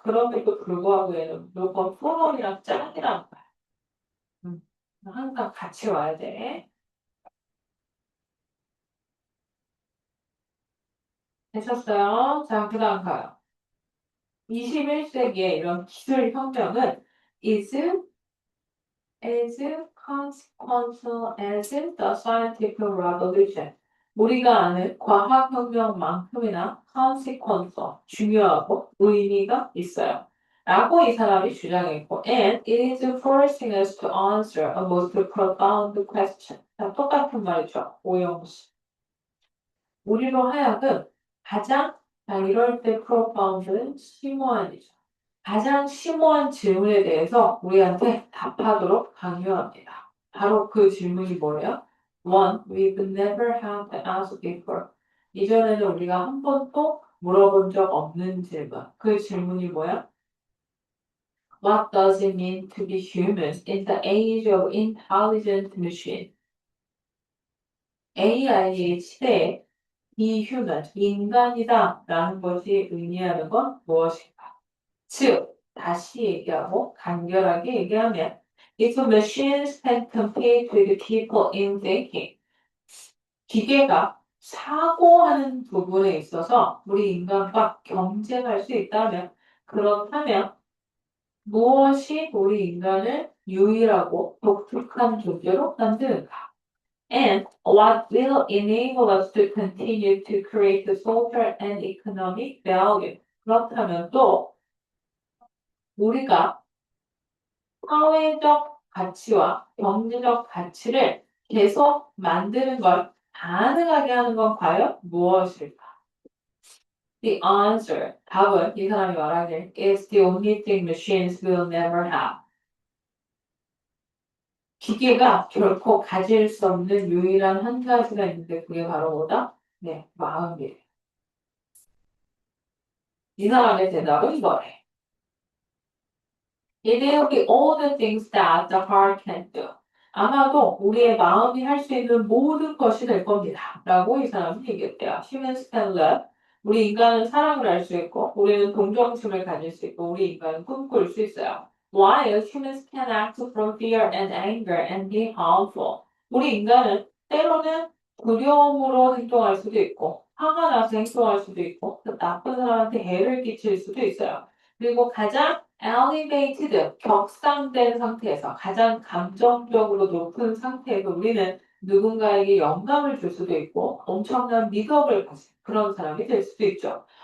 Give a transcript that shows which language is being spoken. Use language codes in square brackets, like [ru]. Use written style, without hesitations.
[ko] 그럼에도 불구하고 얘는 무조건 플러럴이랑 짱이라는 거야. 항상 같이 와야 돼. 되셨어요? 자, 그 다음 가요. 21세기의 이런 기술 혁명은 is [en] as consequential as the scientific revolution. [ko] 우리가 아는 과학혁명만큼이나 consequential, 중요하고 의미가 있어요. 라고 이 사람이 주장했고, [en] and it is forcing us to answer a most profound question. [ko] 자, 똑같은 말이죠. 오영수. 우리로 하여금 가장, 자, 이럴 때 profound는 심오한이죠. 가장 심오한 질문에 대해서 우리한테 답하도록 강요합니다. 바로 그 질문이 뭐예요? [en] One we've never had to ask before. [ko] 이전에는 우리가 한 번도 물어본 적 없는 질문. 그 질문이 뭐야? [en] What does it mean to be human in the age of intelligent machine? [ko] AI의 시대에 be human, 인간이다 라는 것이 의미하는 건 무엇일까? 즉, 다시 얘기하고 간결하게 얘기하면 [en] If machines can compete with people in thinking, [ko] 기계가 사고하는 부분에 있어서 우리 인간과 경쟁할 수 있다면 그렇다면 무엇이 우리 인간을 유일하고 독특한 존재로 만드는가? [en] And what will enable us to continue to create the social and economic value? [ko] 그렇다면 또 우리가 사회적 가치와 경제적 가치를 계속 만드는 걸 가능하게 하는 건 과연 무엇일까? [en] The answer, [ko] 답은 이 사람이 말하길 [en] is the only thing machines will never have. [ko] 기계가 결코 가질 수 없는 유일한 한 가지가 있는데 그게 바로 뭐다? 네, 마음이에요. 이 사람의 대답은 이거래. [en] It will be all the things that the heart can do. [ko] 아마도 우리의 마음이 할 수 있는 모든 것이 될 겁니다. 라고 이 사람은 얘기했대요. [en] Humans can love. [ko] 우리 인간은 사랑을 할 수 있고, 우리는 동정심을 가질 수 있고, 우리 인간은 꿈꿀 수 있어요. [en] While humans can act from fear and anger and be harmful. [ko] 우리 인간은 때로는 두려움으로 행동할 수도 있고, 화가 나서 행동할 수도 있고, 나쁜 사람한테 해를 끼칠 수도 있어요. 그리고 가장 elevated, 격상된 상태에서 가장 감정적으로 높은 상태에서 우리는 누군가에게 영감을 줄 수도 있고 엄청난 미덕을 가진 그런 사람이 될 수도 있죠.